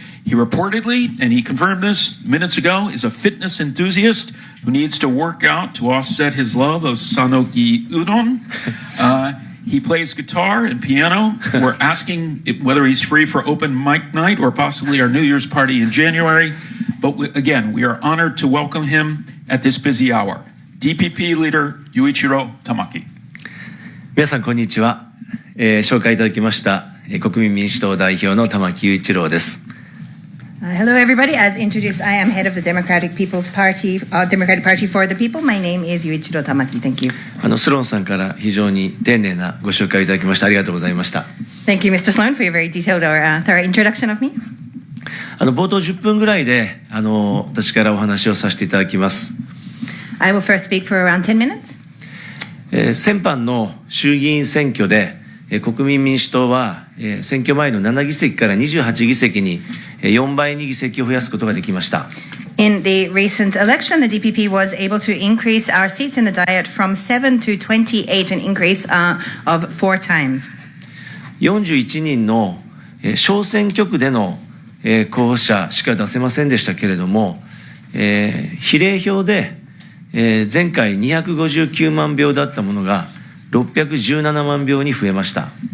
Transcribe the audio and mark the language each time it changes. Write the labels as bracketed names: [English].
[English] He reportedly, and he confirmed this minutes ago, is a fitness enthusiast who needs to work out to offset his love of Sanoki Udon. He plays guitar and piano. We're asking whether he's free for open mic night or possibly our New Year's party in January. But again, we are honored to welcome him at this busy hour. DPP leader Yuichiro Tamaki. [Japanese] 皆さんこんにちは。紹介いただきました国民民主党代表の玉木雄一郎です。 [English] Hello, everybody. As introduced, I am head of the Democratic People's Party, Democratic Party for the People. My name is Yuichiro Tamaki. Thank you. [Japanese] スローンさんから非常に丁寧なご紹介いただきましてありがとうございました。 [English] Thank you, Mr. Sloan, for your very detailed or thorough introduction of me. [Japanese] 冒頭10分ぐらいで私からお話をさせていただきます。 [English] I will first speak for around 10 minutes. [Japanese] 先般の衆議院選挙で国民民主党は選挙前の7議席から28議席に4倍に議席を増やすことができました。 [English] In the recent election, the DPP was able to increase our seats in the Diet from 7 to 28, an increase of 4 times. [Japanese] 41人の小選挙区での候補者しか出せませんでしたけれども、比例票で、前回259万票だったものが617万票に増えました。